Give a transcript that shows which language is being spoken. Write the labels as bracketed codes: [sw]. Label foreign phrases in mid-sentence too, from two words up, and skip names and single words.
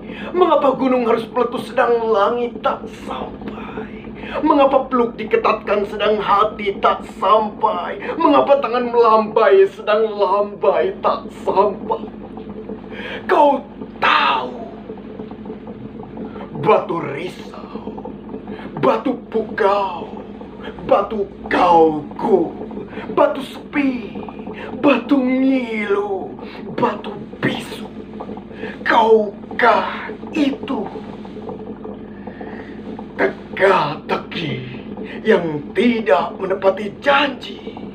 [id] Mengapa gunung harus meletus sedang langit tak sampai? Mengapa peluk diketatkan sedang hati tak sampai? Mengapa tangan melambai sedang lambai tak sampai? Kau tahu, batu risau, batu pukau, batu kauku, batu sepi, batu ngilu, batu bisu. Kaukah itu teka-teki yang tidak menepati janji?